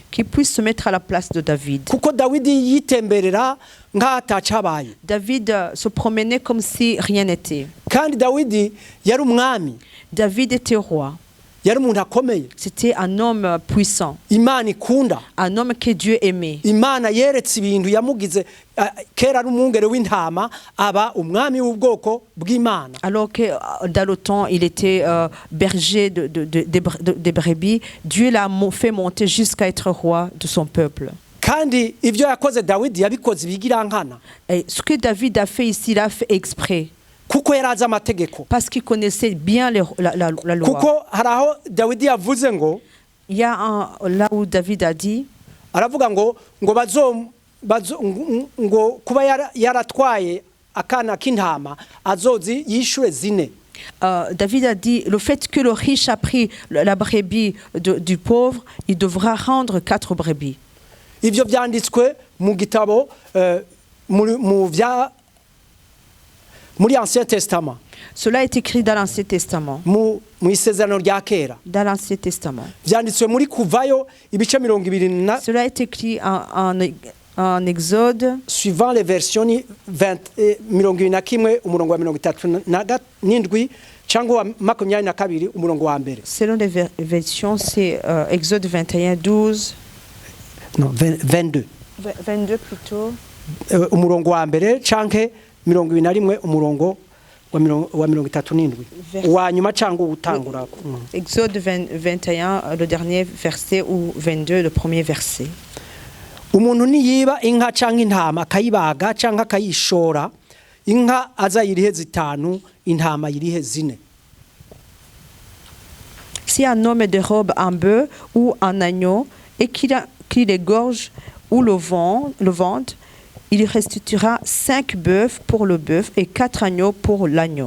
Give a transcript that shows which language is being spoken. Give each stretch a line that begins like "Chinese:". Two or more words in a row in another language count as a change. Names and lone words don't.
French: qu'il puisse se mettre à la place de David.
Rundi: kuko Dawidi yitemberera nk'atacabaye.
French: David se promenait comme si rien n'était.
Rundi: Kandi Dawidi yari umwami,
French: David était roi.
Rundi: yari umuntu akomeye,
French: C'était un homme puissant,
Rundi: Imana ikunda.
French: un homme que Dieu aimait.
Rundi: Imana yeretse ibintu yamugize kera ari umwungere w'intama aba umwami w'ubwoko bw'Imana.
French: Alors que dans le temps, il était berger des brebis, Dieu l'a fait monter jusqu'à être roi de son peuple.
Rundi: Kandi ivyo yakoze Dawidi yabikoze ibigirankana,
French: Et ce que David a fait ici, il a fait exprès.
Rundi: kuko yarazi amategeko.
French: Parce qu'il connaissait bien la loi.
Rundi: Kuko haraho Dawidi yavuze ngo,
French: Il y a là où David a dit,
Rundi: aravuga ngo ngo kuba yaratwaye akana k'intama azozi yishure 4.
French: David a dit, le fait que le riche a pris la brebis du pauvre, il devra rendre 4 brebis.
Rundi: Ivyo vyanditswe mu gitabo muri Ancien Testament.
French: Cela est écrit dans l'Ancien Testament.
Rundi: Mu isezerano rya kera.
French: Dans l'Ancien Testament.
Rundi: Vyanditswe muri Kuvayo ibice 20.
French: Cela est écrit en Exode. Suivant les versions
Rundi: 21 umurongo wa 37 cyangwa 22 umurongo wa mbere.
French: Selon les versions, c'est Exode 21, 12. Non, 22. 22 plutôt.
Rundi: Umurongo wa mbere canke 21 umurongo wa 37 wa nyuma cyangwa utangura.
French: Exode 21, le dernier verset, ou 22, le premier verset.
Rundi: Umuntu niyiba inka canke intama akayibaga canke akayishora, inka azayirihe 5, intama yirihe 4.
French: Si un homme dérobe un bœuf ou un agneau et qu'il égorge ou le vend, il restituera 5 bœufs pour le bœuf et 4 agneaux pour l'agneau.